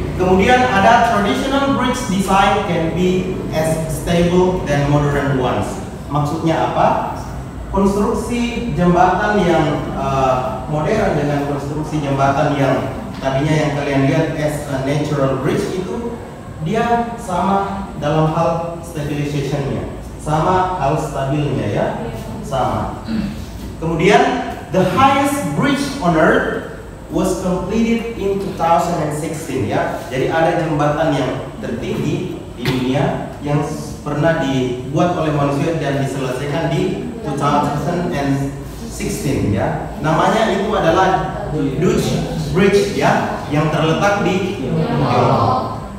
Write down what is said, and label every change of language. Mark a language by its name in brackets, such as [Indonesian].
[Indonesian] Kemudian ada [English] traditional bridge design can be as stable than modern ones. [Indonesian] Maksudnya apa? Konstruksi jembatan yang modern dengan konstruksi jembatan yang tadinya yang kalian lihat [English] as a natural bridge [Indonesian] itu dia sama dalam hal stabilization-nya, sama hal stabilnya ya, sama. Kemudian [English] the highest bridge on earth was completed in 2016 ya. [Indonesian] Jadi ada jembatan yang tertinggi di dunia yang pernah dibuat oleh manusia dan diselesaikan di 2016 ya. Namanya itu adalah Dutch Bridge ya, yang terletak di Tiongkok.